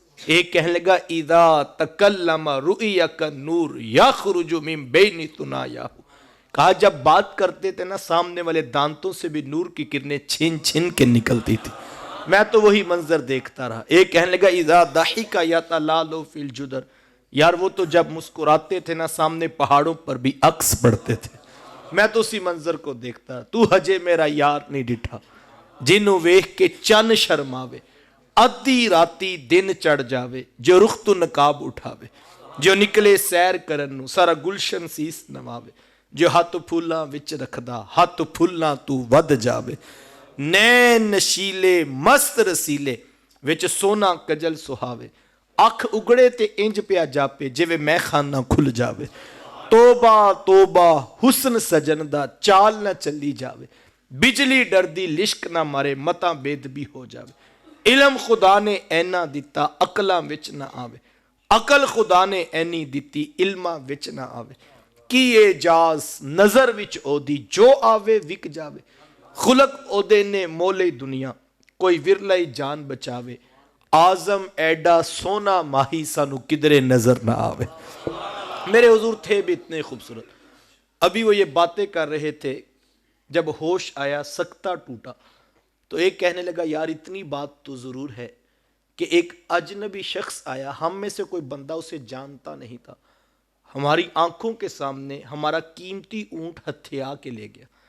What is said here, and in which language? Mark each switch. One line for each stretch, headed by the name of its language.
Urdu: ایک کہنے لگا
Arabic: اذا تکلم رؤیا کالنور یخرج من بین ثنایاہ,
Urdu: کہا جب بات کرتے تھے نا سامنے والے دانتوں سے بھی نور کی کرنیں چھن چھن کے نکلتی تھی, میں تو وہی منظر دیکھتا رہا. ایک کہنے لگا
Arabic: اذا ضحک یتلال فی الجدر,
Urdu: یار وہ تو جب مسکراتے تھے نا سامنے پہاڑوں پر بھی عکس پڑتے تھے, میں تو اسی منظر کو دیکھتا.
Punjabi: تو ہجے میرا یار نہیں ڈٹھا جنوں ویکھ کے چن شرماوے, ادھی راتی دن چڑھ جاوے جو رخ تو نقاب اٹھاوے, جو نکلے سیر کرن نو سارا گلشن سیس نواوے, جو ہاتھ پھولاں وچ رکھدا ہاتھ پھولاں تو ود جاوے, نین نشیلے مست رسیلے وچ سونا کجل سہاوے, اکھ اگڑے تے انج پیا جاپے جویں میں خانہ کھل جاوے. توبہ توبہ حسن سجن دا چال نہ چلی جاوے, بجلی ڈردی لشک نہ مارے متاں بید بھی ہو جاوے. علم خدا نے اینا دیتا عقلاں وچ نہ آوے, عقل خدا نے اینی دیتی علماں وچ نہ آوے. کی اعجاز نظر وچ او دی جو آوے وک جاوے, خلق او دے نے مولے دنیا کوئی ورلہ جان بچاوے, آزم ایڈا سونا ماہی سانو کدرے نظر نہ آوے.
Urdu: میرے حضور تھے بھی اتنے خوبصورت. ابھی وہ یہ باتیں کر رہے تھے، جب ہوش آیا سکتہ ٹوٹا تو ایک کہنے لگا یار اتنی بات تو ضرور ہے کہ ایک اجنبی شخص آیا، ہم میں سے کوئی بندہ اسے جانتا نہیں تھا، ہماری آنکھوں کے سامنے ہمارا قیمتی اونٹ ہتھیا کے لے گیا.